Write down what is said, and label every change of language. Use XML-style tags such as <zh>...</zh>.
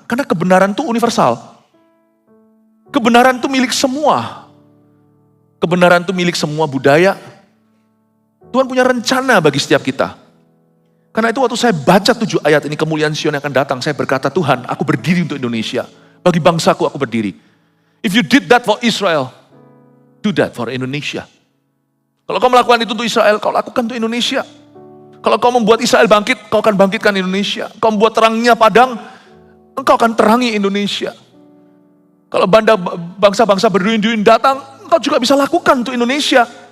<id>Karena kebenaran itu universal. Kebenaran itu milik semua. Kebenaran itu milik semua budaya. Tuhan punya rencana bagi setiap kita. Karena itu waktu saya baca 7 ayat ini, kemuliaan Sion yang akan datang, saya berkata, Tuhan, aku berdiri untuk Indonesia. Bagi bangsaku aku berdiri.</id> <en>If you did that for Israel, do that for Indonesia.</en> <id>Kalau kau melakukan itu untuk Israel, kau lakukan untuk Indonesia. Kalau kau membuat Israel bangkit, kau akan bangkitkan Indonesia. Kau membuat terangnya padang, engkau akan terangi Indonesia. Kalau bangsa-bangsa berduyun-duyun datang, engkau juga bisa lakukan untuk Indonesia.</id>